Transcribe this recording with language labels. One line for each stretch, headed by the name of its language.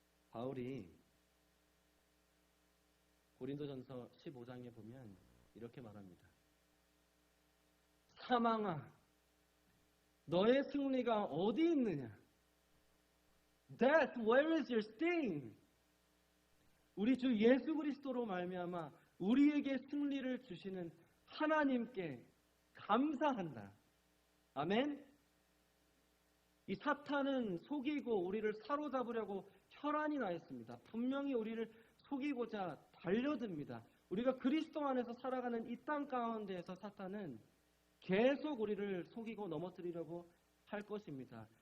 Korean: 바울이 고린도전서 15장에 보면 이렇게 말합니다. 사망아, 너의 승리가 어디 있느냐?
English: Death, where is your sting?
Korean: 우리 주 예수 그리스도로 말미암아 우리에게 승리를 주시는 하나님께 감사한다. 아멘? 이 사탄은 속이고 우리를 사로잡으려고 혈안이 나 있습니다. 분명히 우리를 속이고자 달려듭니다. 우리가 그리스도 안에서 살아가는 이 땅 가운데에서 사탄은 계속 우리를 속이고 넘어뜨리려고 할 것입니다.